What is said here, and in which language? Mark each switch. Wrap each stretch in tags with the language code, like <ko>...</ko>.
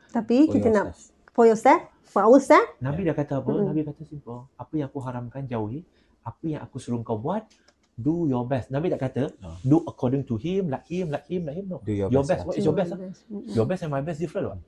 <ms>Tapi kita nak</ms> <en>for yourself, for ourselves.</en> <ms>Nabi dah kata apa? Nabi kata simple. Apa yang aku haramkan jauhi, apa yang aku suruh kau buat,</ms> <en>do your best.</en> <ms>Nabi tak kata</ms> <en>do according to him, like him. No. Do your best. What is your best? Your best and my best different.</en>